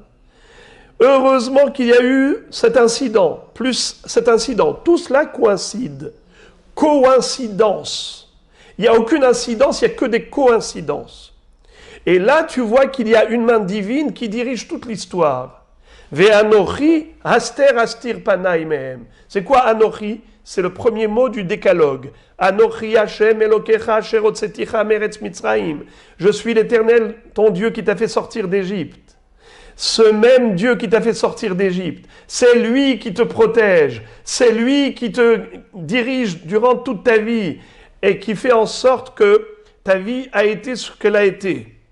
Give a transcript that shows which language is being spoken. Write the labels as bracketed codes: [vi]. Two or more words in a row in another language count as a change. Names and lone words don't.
[fr] Heureusement qu'il y a eu cet incident, plus cet incident. Tout cela coïncide. Coïncidence. Il n'y a aucune incidence, il n'y a que des coïncidences. Et là, tu vois qu'il y a une main divine qui dirige toute l'histoire. [he] ואנכי הסתר אסתיר פני מהם. [fr] C'est quoi anochi? C'est le premier mot du décalogue. [he] אנכי השם אלקיך אשר הוצאתיך מארץ מצרים. [fr] Je suis l'Éternel, ton Dieu qui t'a fait sortir d'Égypte. Ce même Dieu qui t'a fait sortir d'Égypte, c'est lui qui te protège, c'est lui qui te dirige durant toute ta vie et qui fait en sorte que ta vie a été ce qu'elle a été.